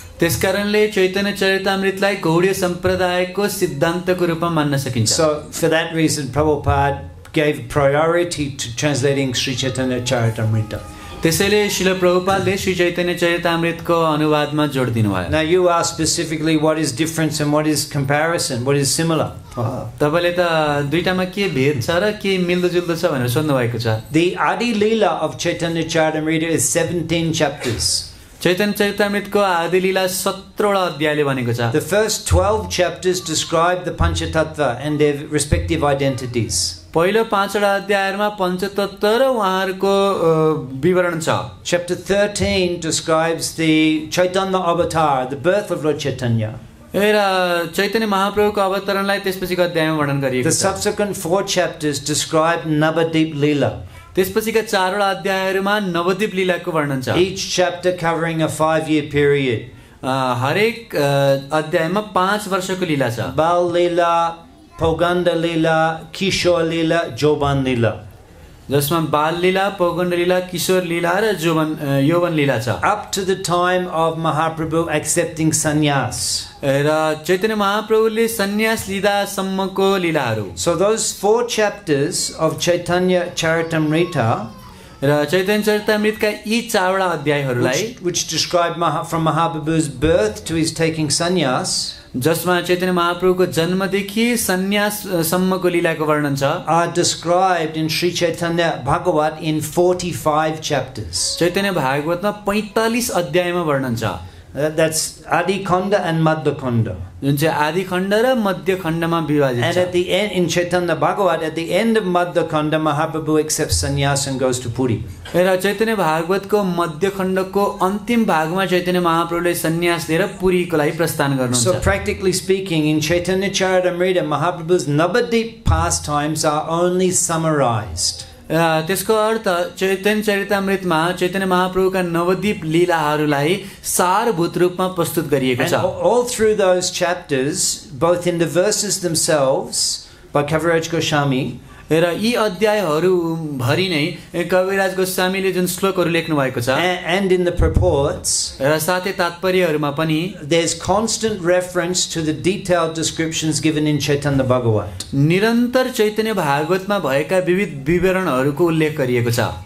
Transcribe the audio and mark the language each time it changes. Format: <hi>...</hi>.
<ne>त्यसकारणले चैतन्य चरितामृतलाई गौडीय सम्प्रदायको सिद्धान्तको रूपमा मान्न सकिन्छ।</ne> <en>So for that reason, Prabhupada gave priority to translating Sri Chaitanya Charitamrita.</en> <ne>त्यसैले श्रील प्रभुपादले श्री चैतन्य चरितामृतको अनुवादमा जोड दिनुभयो।</ne> <en>Now you ask specifically what is difference and what is comparison, what is similar.</en> <ne>तपाईले त दुईटामा के भेद छ र के मिल्दोजुल्दो छ भनेर सोध्नु भएको छ।</ne> <en>The Adi Leela of Chaitanya Charitamrita is 17 chapters.</en> <ne>Chaitanya चरितामृतको आदि लीला 17वटा अध्यायले भनेको छ।</ne> <en>The first 12 chapters describe the Panchatattva and their respective identities.</en> <ne>पहिलो 5वटा अध्यायमा पञ्चतत्व र उहाँहरूको विवरण छ।</ne> <en>Chapter 13 describes the Chaitanya avatar, the birth of Lord Chaitanya.</en> <ne>र चैतन्य महाप्रभुको अवतरणलाई त्यसपछिको अध्यायमा वर्णन गरिएको</ne> <en>The</en> <ne>छ।</ne> <en>subsequent 4 chapters describe Navadip Leela.</en> <ne>त्यसपछिका 4वटा अध्यायहरूमा नवद्वीप लीलाको वर्णन छ।</ne> <en>Each chapter covering a 5-year period.</en> <ne>हरेक अध्यायमा 5 वर्षको लीला छ।</ne> <en>Bal Leela, Poganda Leela, Kishore Leela, Joban Leela.</en> <ne>जसमा बाल लीला, पौगण्ड लीला, किशोर लीला र यौवन लीला छ।</ne> <en>Up to the time of Mahaprabhu accepting sannyas.</en> <ne>र चैतन्य महाप्रभुले सन्यास लिँदासम्मको लीलाहरू।</ne> <en>So those 4 chapters of Chaitanya Charitamrita,</en> <ne>र चैतन्य चरितामृतका यी 4वटा अध्यायहरूलाई</ne> <en>which describe from Mahaprabhu's birth to his taking sannyas,</en> <ne>जसमा चैतन्य महाप्रभुको जन्मदेखि सन्याससम्मको लीलाको वर्णन छ,</ne> <en>are described in Sri Chaitanya Bhagavat in 45 chapters.</en> <ne>Chaitanya भागवतमा 45 अध्यायमा वर्णन छ।</ne> <en>That's Adi Khanda and Madhya Khanda.</en> <ne>जुन चाहिँ आदि खण्ड र मध्य खण्डमा विभाजित</ne> <en>And</en> <ne>छ।</ne> <en>at the end, in Chaitanya Bhagavat, at the end of Madhya Khanda, Mahaprabhu accepts sannyas and goes to Puri.</en> <ne>र चैतन्य भागवतको मध्य खण्डको अन्तिम भागमा चैतन्य महाप्रभुले सन्यास लिएर पुरीको लागि प्रस्थान गर्नुहुन्छ।</ne> <en>So practically speaking, in Chaitanya Charitamrita, Mahaprabhu's Navadip pastimes are only summarized.</en> <ne>त्यसको अर्थ चैतन्य चरितामृतमा चैतन्य महाप्रभुका नवद्वीप लीलाहरूलाई सारभूत रूपमा प्रस्तुत गरिएको</ne> <en>And</en> <ne>छ।</ne> <en>all through those chapters, both in the verses themselves by Kaviraj Goswami,</en> <ne>र यी अध्यायहरू भरि नै कविराज गोस्वामीले जुन श्लोकहरू लेख्नु भएको छ</ne> <en>and in the purports,</en> <ne>र साथै तात्पर्यहरूमा पनि</ne> <en>there's constant reference to the detailed descriptions given in Chaitanya Bhagavat.</en> <ne>निरन्तर चैतन्य भागवतमा भएका विविध विवरणहरूको उल्लेख गरिएको छ।</ne>